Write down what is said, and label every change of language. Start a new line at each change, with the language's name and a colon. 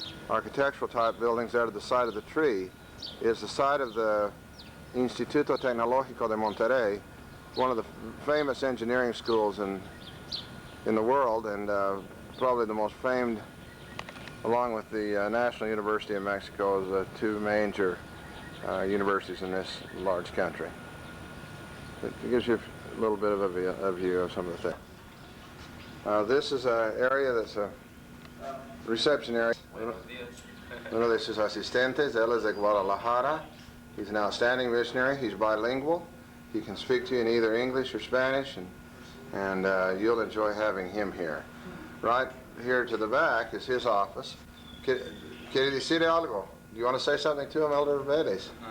English: Architectural type buildings there to the side of the tree is the site of the Instituto Tecnológico de Monterrey, one of the famous engineering schools in the world, and probably the most famed, along with the National University of Mexico, as the two major universities in this large country. It gives you a little bit of a view of some of the things. This is an area that's a reception area.
Spanish: Uno de sus asistentes, él es de Guadalajara.
English: He's an outstanding missionary. He's bilingual. He can speak to you in either English or Spanish, and you'll enjoy having him here. Right here to the back is his office.
Spanish: Quiere decir algo?
English: Do you want to say something to him, Elder Vélez?